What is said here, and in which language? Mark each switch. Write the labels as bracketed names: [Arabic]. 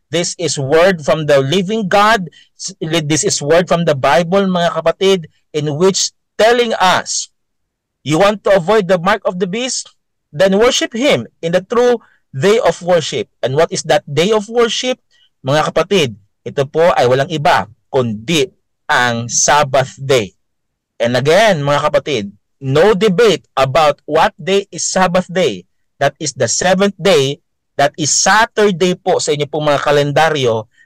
[English] This is word from the living God. This is word from the Bible, [Filipino] mga kapatid, [English] in which telling us, you want to avoid the mark of the beast? Then worship Him in the true day of worship. And what is that day of worship? [Filipino] Mga kapatid, ito po ay walang iba kundi ang Sabbath day. [English] And again, [Filipino] mga kapatid, [English] no debate about what day is Sabbath day. That is the 7th day. That is Saturday [Filipino] po sa inyo pong mga kalendaryo.